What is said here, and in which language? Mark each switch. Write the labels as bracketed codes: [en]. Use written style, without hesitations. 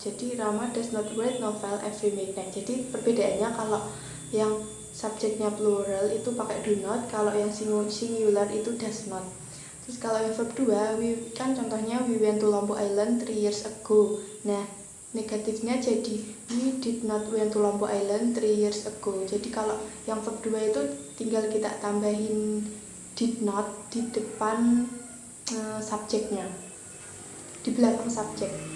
[id] Jadi [en] Rama does not write novel every midnight. [id] Jadi perbedaannya kalau yang subjeknya plural itu pakai do not, kalau yang singular itu does not. Terus kalau yang verb 2, we kan contohnya [en] we went to Lombok Island 3 years ago. [id] Nah, negatifnya jadi [en] we did not went to Lombok Island 3 years ago. [id] Jadi kalau yang verb 2 itu tinggal kita tambahin did not di depan subjeknya, di belakang subjek.